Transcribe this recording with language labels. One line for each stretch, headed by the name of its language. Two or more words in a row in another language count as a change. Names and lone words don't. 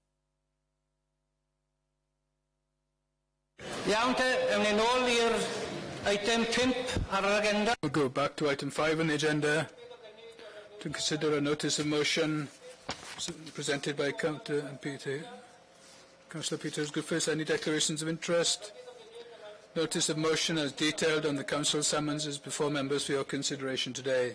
Welsh: Iawn te, ewn ni nôl i'r Item 5 ar yr agenda.
English: We'll go back to item 5 on the agenda to consider a notice of motion presented by Councillor Peters Griffiths. Any declarations of interest? Notice of motion as detailed on the Council summons is before members for your consideration today.